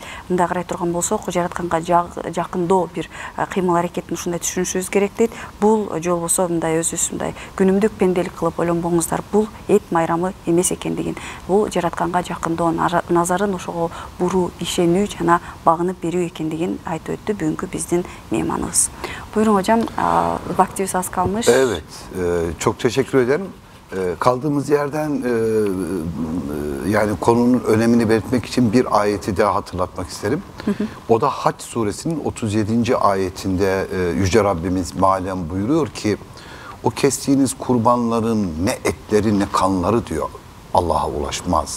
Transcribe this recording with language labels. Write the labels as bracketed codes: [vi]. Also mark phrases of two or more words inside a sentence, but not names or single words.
[ky] Мындай карай турган болсок, жаратканга жакындоо бир кыймыл аракетин ушундай түшүнүшүбүз керек дейт. Бул же болбосо мындай өзүбүз мындай күнүмдүк пенделик кылып ойлонбоңуздар, бул эт майрамы эмес экендигин, бул жаратканга жакындоо, назарын ошого буруу, ишенүү жана багынып берүү экендигин айтып өттү бүгүнкү биздин мейманыбыз. [tr] Buyurun hocam, vaktimiz az kalmış. Evet, çok teşekkür ederim. Kaldığımız yerden yani konunun önemini belirtmek için bir ayeti daha hatırlatmak isterim. O da Hac suresinin 37. ayetinde Yüce Rabbimiz malen buyuruyor ki o kestiğiniz kurbanların ne etleri ne kanları diyor Allah'a ulaşmaz.